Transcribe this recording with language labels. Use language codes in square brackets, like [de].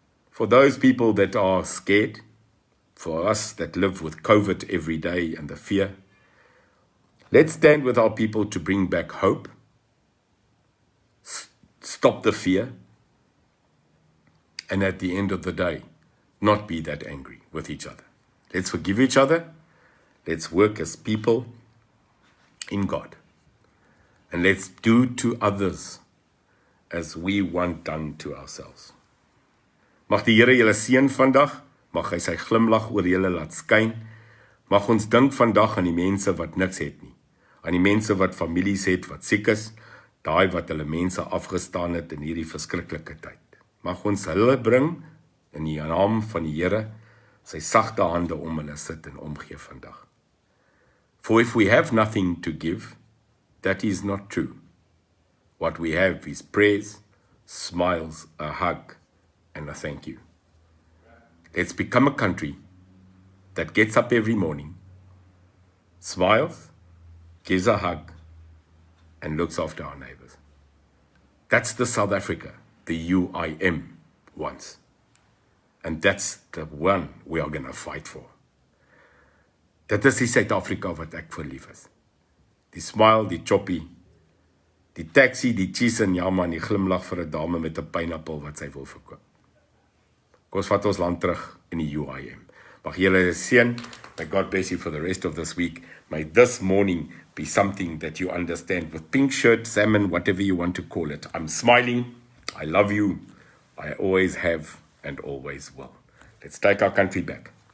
[en] For those people that are scared, for us that live with COVID every day and the fear, let's stand with our people to bring back hope, stop the fear, and at the end of the day, not be that angry with each other. Let's forgive each other. Let's work as people in God. And let's do to others as we want done to ourselves. [af] Mag die Here julle seën vandag. Mag hy sy glimlag oor julle laat skyn. Mag ons dink vandag aan die mense wat niks het nie. Aan die mense wat families het wat siek is. Daai wat hulle mense afgestaan het in hierdie verskriklike tyd. Mag ons hulle bring in die naam van die Here, sy sagte hande om hulle sit en omgee vandag. [en] For if we have nothing to give, that is not true. What we have is praise, smiles, a hug, and a thank you. Let's become a country that gets up every morning, smiles, gives a hug, and looks after our neighbors. That's the South Africa the UIM wants. And that's the one we are going to fight for. [af] Dit is die Suid-Afrika wat ek vir lief is. Die smile, die choppy, die taxi, die cheese en jammer, die glimlag vir 'n dame met 'n pineappel wat sy wil verkoop. Kom ons vat ons land terug in die UIM. Mag julle seën. [en] May God bless you for the rest of this week. May this morning be something that you understand with pink shirt, salmon, whatever you want to call it. I'm smiling. I love you. I always have and always will. Let's take our country back.